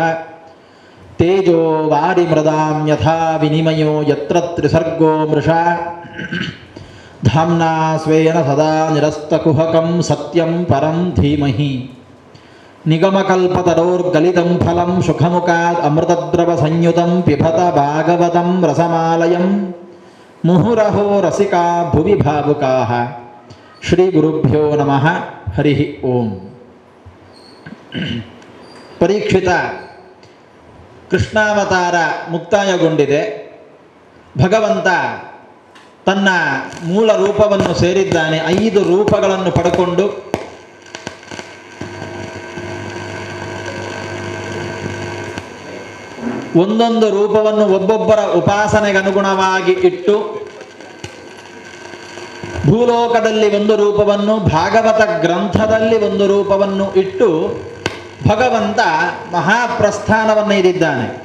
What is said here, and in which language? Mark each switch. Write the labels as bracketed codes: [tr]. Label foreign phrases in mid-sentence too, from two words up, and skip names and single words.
[sa] तेजो वारिमृदां यथा विनिमयो यत्र त्रिसर्गो मृषा धाम्ना स्वेन सदा निरस्तकुहकं सत्यं परं धीमहि। निगमकल्पतरोर्गलितं फलं सुखमुखात् अमृतद्रवसंयुतं पिबत भागवतं रसमालयं मुहुरहो रसिका भुवि भावुकाः। श्रीगुरुभ्यो नमः। हरिः ओम्। [kn] ಪರೀಕ್ಷಿತ ಕೃಷ್ಣಾವತಾರ ಮುಕ್ತಾಯಗೊಂಡಿದೆ. ಭಗವಂತ ತನ್ನ ಮೂಲ ರೂಪವನ್ನು ಸೇರಿದ್ದಾನೆ. 5 ರೂಪಗಳನ್ನು ಪಡ್ಕೊಂಡು ಒಂದೊಂದು ರೂಪವನ್ನು ಒಬ್ಬೊಬ್ಬರ ಉಪಾಸನೆಗನುಗುಣವಾಗಿ ಇಟ್ಟು ಭೂಲೋಕದಲ್ಲಿ ಒಂದು ರೂಪವನ್ನು, ಭಾಗವತ ಗ್ರಂಥದಲ್ಲಿ ಒಂದು ರೂಪವನ್ನು ಇಟ್ಟು ಭಗವಂತ ಮಹಾಪ್ರಸ್ಥಾನವನ್ನು ಇರಿದ್ದಾನೆ.